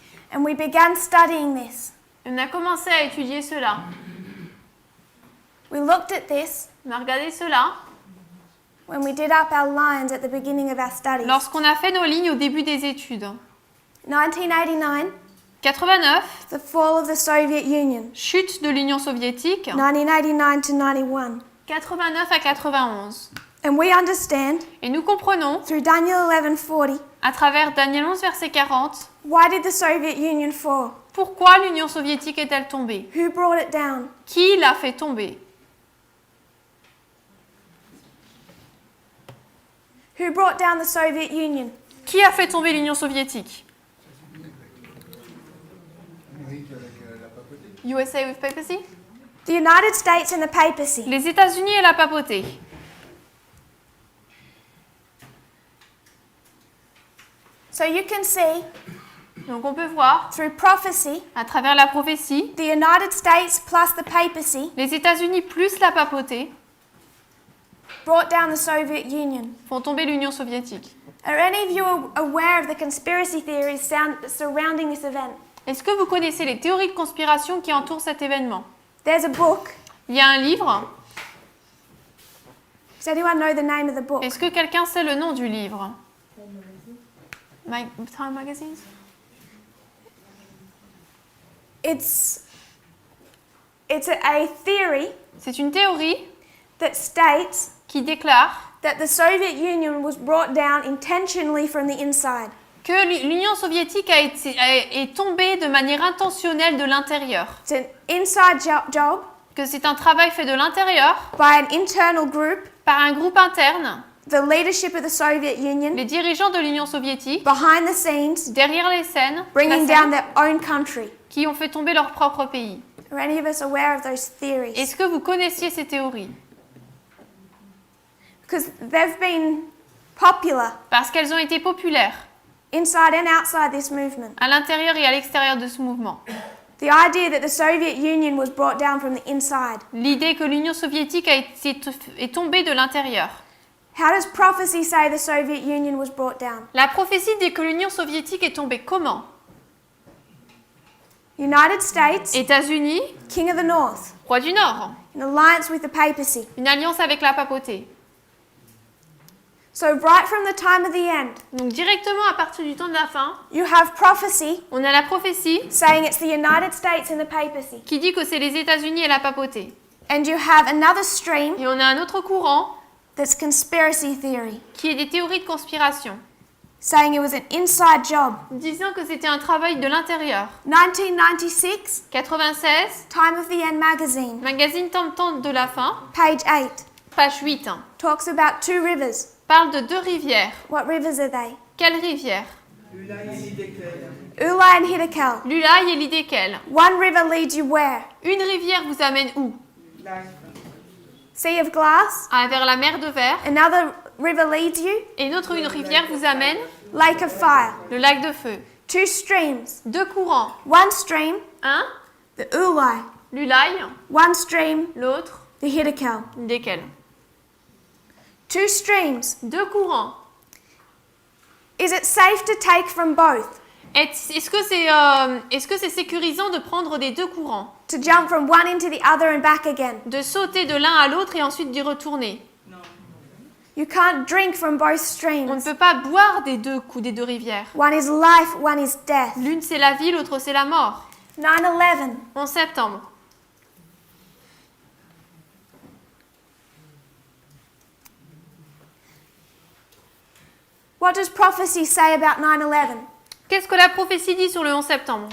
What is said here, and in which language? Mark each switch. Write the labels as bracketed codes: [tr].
[en] And we began studying this. [fr] On a commencé à étudier cela. [en] We looked at this [fr] On a regardé cela [en] when we did up our lines at the beginning of our studies. [fr] lorsqu'on a fait nos lignes au début des études. [en] 1989, [fr] 89, [en] the fall of the Soviet Union. [fr] chute de l'Union soviétique. [en] 1989 to 91. [fr] 89 à 91. [en] And we understand [fr] Et nous comprenons, [en] through Daniel 11:40, [fr] à travers Daniel 11, verset 40, [en] why did the Soviet Union fall? [fr] pourquoi l'Union soviétique est-elle tombée? [en] Who brought it down? [fr] Qui l'a fait tomber? [en] Who brought down the Soviet Union? [fr] Qui a fait tomber l'Union soviétique? [en] USA with papacy? The United States and the papacy. [fr] Les États-Unis et la papauté. [en] So you can see [fr] Donc on peut voir, [en] through prophecy, [fr] à travers la prophétie, [en] the United States plus the papacy [fr] les États-Unis plus la papauté [en] brought down the Soviet Union. [fr] font tomber l'Union soviétique. [en] Are any of you aware of the conspiracy theories surrounding this event? [fr] Est-ce que vous connaissez les théories de conspiration qui entourent cet événement? [en] There's a book. [fr] Il y a un livre. [en] Does anyone know the name of the book? [fr] Est-ce que quelqu'un sait le nom du livre? [en] Time Magazines? It's a theory [fr] C'est une théorie [en] that states [fr] qui déclare [en] that the Soviet Union was brought down intentionally from the inside. [fr] que l'Union soviétique est tombée de manière intentionnelle de l'intérieur, [en] It's an inside job [fr] que c'est un travail fait de l'intérieur [en] by an internal group, [fr] par un groupe interne, [en] the leadership of the Soviet Union, [fr] les dirigeants de l'Union soviétique, [en] behind the scenes, [fr] derrière les scènes, [en] bringing [fr] la scène, [en] down their own country. [fr] qui ont fait tomber leur propre pays. [en] Are any of us aware of those theories? [fr] Est-ce que vous connaissiez ces théories? [en] Because they've been popular [fr] Parce qu'elles ont été populaires [en] inside and outside this movement. [fr] à l'intérieur et à l'extérieur de ce mouvement. [en] The idea that the Soviet Union was brought down from the inside. [fr] L'idée que l'Union soviétique est tombée de l'intérieur. [en] How does prophecy say the Soviet Union was brought down? [fr] La prophétie dit que l'Union soviétique est tombée comment? [en] United States, [fr] États-Unis, [en] King of the North, [fr] roi du Nord, [en] in alliance with the papacy. [fr] une alliance avec la papauté. [en] So right from the time of the end, [fr] Donc directement à partir du temps de la fin, [en] you have prophecy [fr] on a la prophétie [en] saying it's the United States and the papacy. [fr] qui dit que c'est les États-Unis et la papauté. [en] And you have another stream [fr] Et on a un autre courant [en] that's conspiracy theory, [fr] qui est des théories de conspiration, [en] saying it was an inside job. [fr] disant que c'était un travail de l'intérieur. [en] 1996, [fr] 96, [en] Time of the End magazine, [fr] magazine temps de la fin, [en] page 8, [fr] page 8, [en] talks about two rivers. [fr] parle de deux rivières. [en] What rivers are they? [fr] Quelles rivières? [en] Ulai and Hiddekel. [fr] L'Ulaï et l'Hiddekel. [en] One river leads you where? [fr] Une rivière vous amène où? [en] Sea of Glass. [fr] Ah, vers la mer de verre. [en] Another river leads you? [fr] Et une rivière vous amène [en] Lake of Fire. [fr] le lac de feu. [en] Two streams. [fr] Deux courants. [en] One stream, [fr] Un, [en] the Ulai. [fr] l'Ulaï, [en] One stream, [fr] l'autre, [en] the Hiddekel. [fr] l'Hiddekel. [en] Two streams. [fr] Deux courants. [en] Is it safe to take from both? [fr] Est-ce que c'est sécurisant de prendre des deux courants? [en] To jump from one into the other and back again? [fr] De sauter de l'un à l'autre et ensuite d'y retourner? [en] You can't drink from both [fr] On ne [en] streams. [fr] peut pas boire des deux rivières. [en] One is life, one is death. [fr] L'une c'est la vie, l'autre c'est la mort. [en] 9/11. [fr] 11 septembre. [en] What does prophecy say about 9/11? [fr] Qu'est-ce que la prophétie dit sur le 11 septembre?